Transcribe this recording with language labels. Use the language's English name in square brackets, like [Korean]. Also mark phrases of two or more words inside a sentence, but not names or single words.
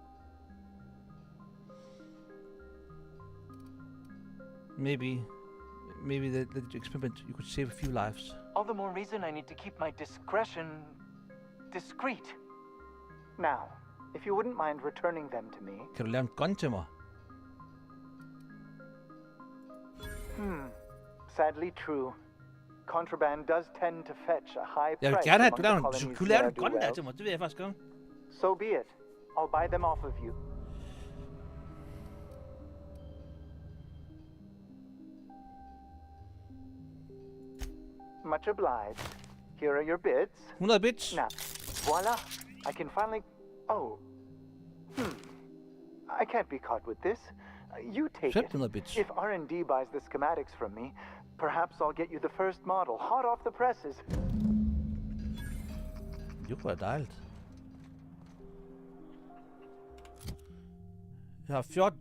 [English] Maybe. maybe the experiment, you could save a few lives. All the more reason I need to keep my discretion discreet. Now, if you wouldn't mind returning them to me. [Danish] Kan du lave en gun til mig? [English] Sadly true. Contraband does tend to fetch a high [Danish] Jeg vil [English] price [Danish] gerne have, [English] among [Danish] at [English] the [Danish] du [English] colonies [Danish] kunne lave [English] where [Danish] en [English] I do [Danish] gun der [English] well. [Danish] til mig. Det vil jeg faktisk gøre. [English] So be it. I'll buy them off of you. Much obliged. Here are your bids. 100 bits. Now, voila. I can finally... Oh. I can't be caught with this. You take it. 1500 bits. If R&D buys the schematics from me, perhaps I'll get you the first model, hot off the presses. [Danish] Det kunne være dejligt. Jeg har 14...